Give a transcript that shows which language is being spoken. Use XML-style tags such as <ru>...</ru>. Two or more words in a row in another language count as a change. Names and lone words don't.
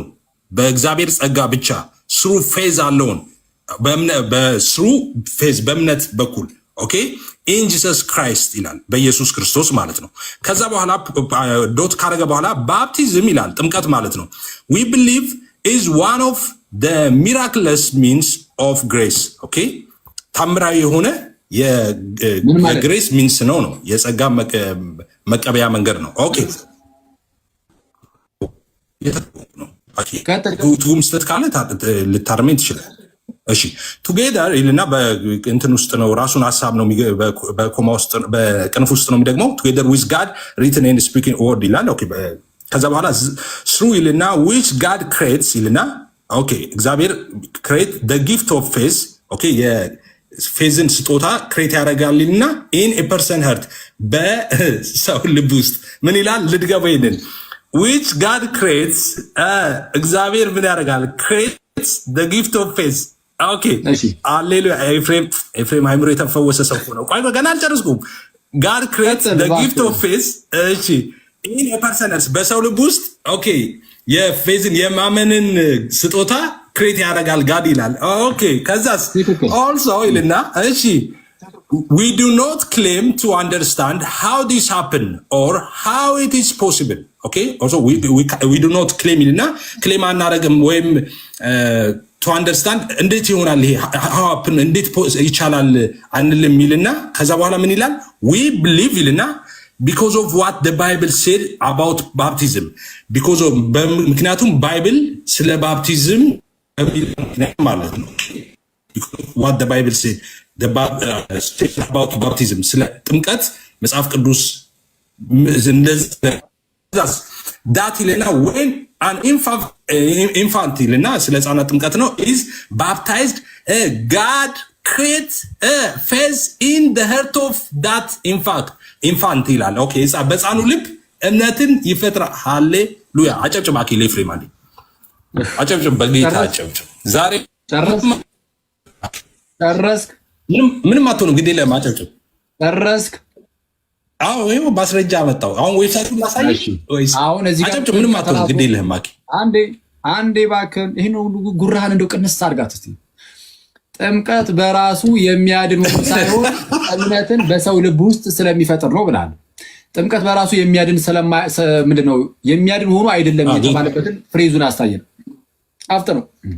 <am>በእግዚአብሔር ጸጋ ብቻ</am> <en>through faith</en> <am>አለውን በስሩ ፌዝ በእምነት በኩል</am> <en>okay in Jesus Christ</en> <am>ይላል በኢየሱስ ክርስቶስ ማለት ነው። ከዛ በኋላ ዶት ካረገ በኋላ ባፕቲዝም ይላል ጥምቀት ማለት ነው።</am> <en>we believe is one of the miraculous means of grace okay</en> <am>ታምራዊ የሆነ የግሬስ ሚንስ ነው የጸጋ መቀበያ መንገድ ነው። ኦኬ ትርጉም ስህተት ካለ ልታርመኝ ትችላል። እሺ ቱጌዘር ይልና በእንትን ውስጥ ነው ራሱን ሀሳብ ነው በኮማ ውስጥ በቅንፍ ውስጥ ነው የሚደግመው</am> <en>together with God written and spoken word</en> <am>ይላል። ኦኬ ከዛ በኋላ ስሩ ይልና</am> <en>which God creates</en> <am>ይልና ኦኬ እግዚአብሔር</am> <en>create the gift of faith okay</en> <am>የፌዝን ስጦታ ክሬት ያደርጋልና</am> <en>in a person heart</en> <am>በሰው ልብ ውስጥ ምን ይላል ልድገበው ይንን</am> <en>which God creates</en> <am>እግዚአብሔር ምን ያደርጋል</am> <en>creates the gift of faith</en> <am>ኦኬ ሃሌሉያ ኤፍሬም ሃይምሮ የተፈወሰ ሰው ነው። ቆይ ገና አልጨረስኩም።</am> <en>God creates the gift of faith</en> <am>እሺ</am> <en>in a person</en> <am>በሰው ልብ ውስጥ ኦኬ የፌዝን የማመንን ስጦታ ክሬት ያደርጋል ጋድ ይላል። ኦኬ ከዛስ ኦልሶ ይልና እሺ</am> <en>we do not claim to understand how this happened or how it is possible okay also we do not claim</en> <am>ይልና ክሌም አናረግም ወይም</am> <en>to understand</en> <am>እንዴት ይሆናል ይሄ</am> <en>how happen</en> <am>እንዴት ይቻላል አንልም ይልና ከዛ በኋላ ምን ይላል</am> <en>we believe</en> <am>ይልና</am> <en>because of what the Bible said about baptism because of</en> <am>ምክንያቱም ባይብል ስለ ባፕቲዝም ማለት ነው</am> <en>what the Bible said about baptism</en> <am>ስለ ጥምቀት መጽሐፍ ቅዱስ that ይልና</am> <en>when an infant</en> <am>ይልና ስለ ሕፃናት ጥምቀት ነው</am> <en>is baptized God create a faith in the heart of that infant</en> <am>ይላል። ኦኬ በሕፃኑ ልብ እምነትን ይፈጥራል። ሃሌሉያ አጨብጭብ አኪል ኤፍሬም አንዴ አጨብጭብ በጌታ አጨብጭብ። ዛሬ ጨረስክ? ምንም አትሆንም ግዴ ለማ አጨብጭብ። ጨረስክ? አዎ ይሄው ማስረጃ መጣው። አሁን ዌብሳይቱን ላሳይሽ ወይስ አሁን እዚህ ጋር አጨብጭብ። ምንም አትሆንም ግዴ ለማ አኪ አንዴ እባክህን ይሄን ሁሉ ጉራህን እንደው ቅንስ አድርጋት እስቲ። ጥምቀት በራሱ የሚያድን ሆኖ ሳይሆን እምነትን በሰው ልብ ውስጥ ስለሚፈጥር ነው ብላል። ጥምቀት በራሱ የሚያድን ምንድነው የሚያድን ሆኖ አይደለም የተባለበትን ፍሬዙን አስተያየን አፍጥ ነው።</am>